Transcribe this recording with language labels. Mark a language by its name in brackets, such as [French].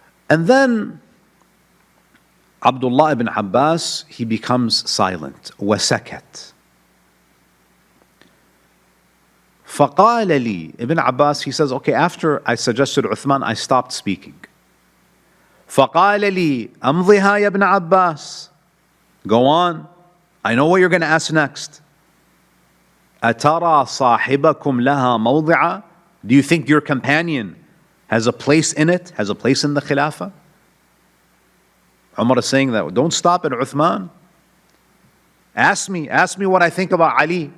[English] And then Abdullah ibn Abbas, he becomes silent. [Arabic] وَسَكَتْ. فَقَالَ لِي, [English] Ibn Abbas, he says, okay, after I suggested Uthman, I stopped speaking. [Arabic] فَقَالَ لِي أَمْضِهَا يَا ابْنَ Abbas. [English] Go on. I know what you're going to ask next. [Arabic] أَتَرَى صَاحِبَكُمْ لَهَا مَوْضِعًا. [English] Do you think your companion has a place in it, has a place in the Khilafah? Umar is saying that, don't stop at Uthman. Ask me what I think about Ali.